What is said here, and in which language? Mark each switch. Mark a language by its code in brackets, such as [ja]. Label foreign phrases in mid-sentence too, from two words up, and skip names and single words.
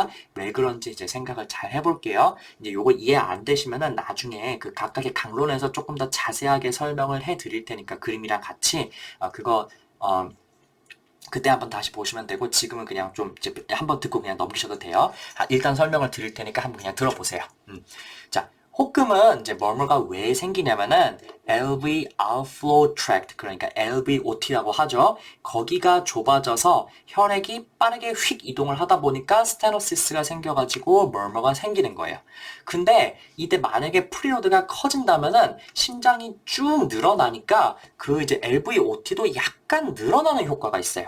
[ko] 왜 그런지 이제 생각을 잘 해볼게요. 이제 요거 이해 안 되시면은 나중에 그 각각의 강론에서 조금 더 자세하게 설명을 해 드릴 테니까 그림이랑 같이 그거 그때 한번 다시 보시면 되고, 지금은 그냥 좀 이제 한번 듣고 그냥 넘기셔도 돼요. 일단 설명을 드릴 테니까 한번 그냥 들어보세요. 자, 호금은 이제 머머가 왜 생기냐면은 [en] LV outflow tract, [ko] 그러니까 LVOT라고 하죠. 거기가 좁아져서 혈액이 빠르게 휙 이동을 하다 보니까 스테노시스가 생겨가지고 머머가 생기는 거예요. 근데 이때 만약에 프리로드가 커진다면은 심장이 쭉 늘어나니까 그 이제 LVOT도 약간 늘어나는 효과가 있어요.